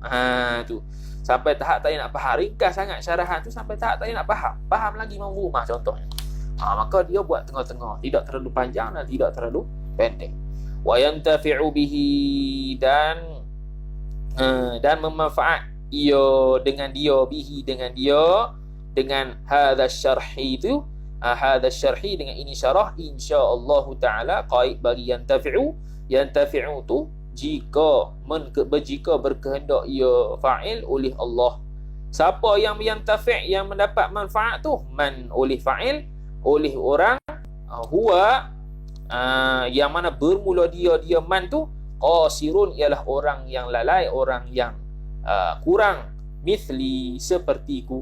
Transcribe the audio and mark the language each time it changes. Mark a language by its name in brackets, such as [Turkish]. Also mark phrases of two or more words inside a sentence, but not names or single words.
[Malay] Tu sampai tahap tak nak faham, ringkas sangat syarahan tu sampai tahap tak nak faham lagi mafhumah contohnya. Maka dia buat tengah-tengah, tidak terlalu panjang dan tidak terlalu pendek. [Arabic] وينتفع به, [Malay] dan memanfaat ia dengan dia, bihi dengan dia, dengan [Arabic] هذا شرحي [Malay] itu, [Arabic] هذا شرحي [Malay] dengan ini syarah, [Arabic] إن شاء الله تعالى [Malay] qaid bagi yantafi'u tu jika berkehendak ia fa'il oleh Allah. Siapa yang yantafi', yang mendapat manfaat tu, man oleh fa'il, oleh orang, huwa yang mana bermula dia man tu, qasirun ialah orang yang lalai, orang yang kurang, mithli sepertiku.